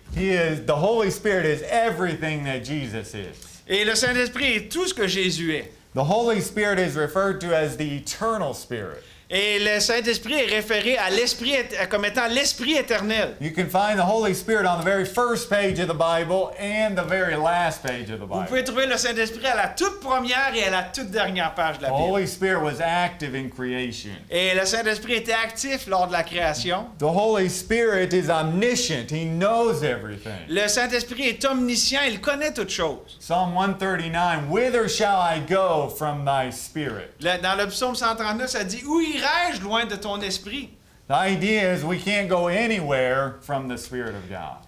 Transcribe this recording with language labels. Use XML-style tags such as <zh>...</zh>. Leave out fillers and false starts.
<en>The Holy Spirit is everything that Jesus is.</en> <fr>Et le Saint-Esprit est tout ce que Jésus est.</fr> <en>The Holy Spirit is referred to as the eternal spirit.</en> <fr>Et le Saint-Esprit est référé à l'Esprit comme étant l'Esprit éternel.</fr> <en>You can find the Holy Spirit on the very first page of the Bible and the very last page of the</en> <fr>Vous</fr> <en>Bible.</en> <fr>pouvez trouver le Saint-Esprit à la toute première et à la toute dernière page de la</fr> <en>The</en> <fr>Bible.</fr> <en>Holy Spirit was active in creation.</en> <fr>Et le Saint-Esprit était actif lors de la création.</fr> <en>The Holy Spirit is omniscient. He knows everything.</en> <fr>Le Saint-Esprit est omniscient, il connaît toutes choses.</fr> <en>Psalm 139, whither shall I go from thy spirit?</en> <fr>Dans le psaume 139, ça dit, où irai-je loin de ton esprit?</fr> <en>The idea is we can't go anywhere from the Spirit of God.</en>